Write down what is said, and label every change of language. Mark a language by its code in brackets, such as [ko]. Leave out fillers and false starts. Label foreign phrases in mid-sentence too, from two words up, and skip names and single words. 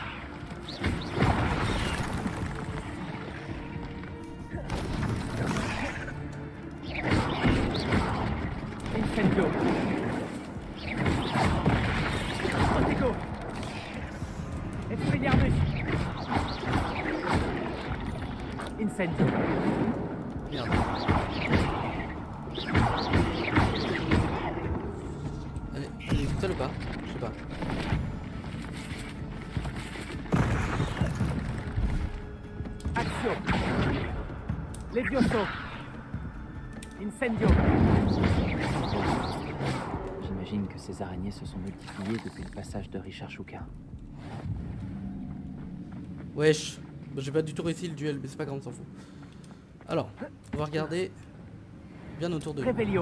[fr] Incendio. Contego. Expelliarmus. Incendio. Merde. Elle est seule ou pas? Je sais pas. Action. Levioso. Incendio. J'imagine que ces araignées se sont multipliées depuis le passage de Richard Chouka. Wesh. Bah, j'ai pas du tout réussi le duel, mais c'est pas grave, on s'en fout. Alors, on va regarder bien autour de nous. Réveillon.